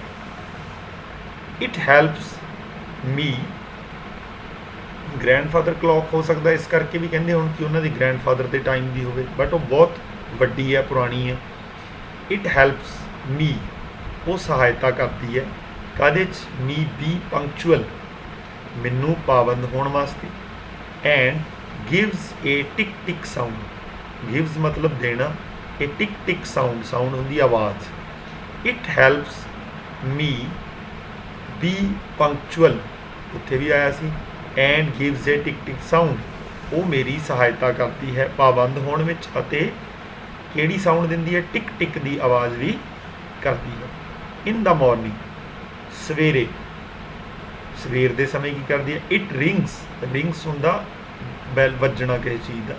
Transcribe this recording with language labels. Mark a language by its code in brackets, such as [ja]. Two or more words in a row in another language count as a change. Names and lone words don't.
[en] it helps me, grandfather clock [pa] ਹੋ ਸਕਦਾ ਇਸ ਕਰਕੇ ਵੀ ਕਹਿੰਦੇ ਹੁਣ ਕਿ ਉਹਨਾਂ ਦੀ ਗ੍ਰੈਂਡਫਾਦਰ ਦੇ ਟਾਈਮ ਦੀ ਹੋਵੇ, ਬਟ ਉਹ ਬਹੁਤ ਵੱਡੀ ਹੈ, ਪੁਰਾਣੀ ਹੈ। [en] it helps me, [pa] ਉਹ ਸਹਾਇਤਾ ਕਰਦੀ ਹੈ, ਕਾਹਦੇ 'ਚ, [en] me be punctual, [pa] ਮੈਨੂੰ ਪਾਬੰਦ ਹੋਣ ਵਾਸਤੇ, [en] and gives a tick tick sound. [hi] gives मतलब देना, [en] a tick tick sound, sound ਹੁੰਦੀ आवाज़. it helps me be punctual, [pa] ਉੱਥੇ ਵੀ ਆਇਆ ਸੀ, [en] and gives a tick tick sound, [pa] ਉਹ ਮੇਰੀ ਸਹਾਇਤਾ ਕਰਦੀ ਹੈ ਪਾਬੰਦ ਹੋਣ ਵਿੱਚ, ਅਤੇ ਕਿਹੜੀ ਸਾਊਂਡ ਦਿੰਦੀ ਹੈ, ਟਿਕ ਟਿਕ ਦੀ ਆਵਾਜ਼ ਵੀ ਕਰਦੀ ਹੈ. [en] in the morning, [pa] ਸਵੇਰੇ, ਸਵੇਰ ਦੇ ਸਮੇਂ ਕੀ ਕਰਦੀ ਹੈ, [en] it rings, [pa] ਰਿੰਗਸ ਹੁੰਦਾ ਬੈਲ ਵੱਜਣਾ ਕਿਸੇ ਚੀਜ਼ ਦਾ.